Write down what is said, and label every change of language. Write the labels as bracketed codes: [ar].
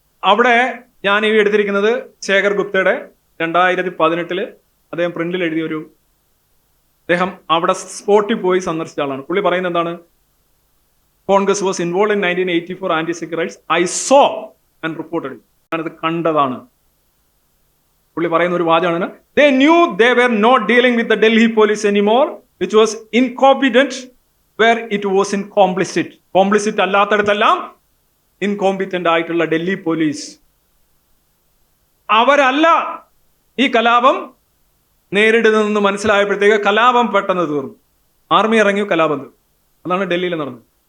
[ml] അവിടെ ഞാൻ ഈ എടുത്തിരിക്കുന്നത് ശേഖർ ഗുപ്തയുടെ 2018 അദ്ദേഹം പ്രിന്റിൽ എഴുതിയൊരു, അദ്ദേഹം അവിടെ സ്പോട്ടിൽ പോയി സന്ദർശിച്ച ആളാണ്. പുള്ളി പറയുന്നത് എന്താണ്? [en] Congress was involve in 1984 anti Sikh riots. I saw and reported. [ml] ഞാനത് കണ്ടതാണ്. പുള്ളി പറയുന്ന ഒരു വാചകമാണ്, [en] they knew they were not dealing with the Delhi police anymore, which was incompetent where it was in complicit. [ml] Complicit അല്ലാത്തടത്തെല്ലാം incompetent ആയിട്ടുള്ള ഡൽഹി പോലീസ്. അവരല്ല ഈ കലാപം നേരിടുന്നതെന്ന് മനസ്സിലായപ്പോഴത്തേക്ക് കലാപം പെട്ടെന്ന് തീർന്നു. ആർമി ഇറങ്ങി, കലാപം തീർന്നു. അതാണ് ഡൽഹിയിൽ നടന്നത്.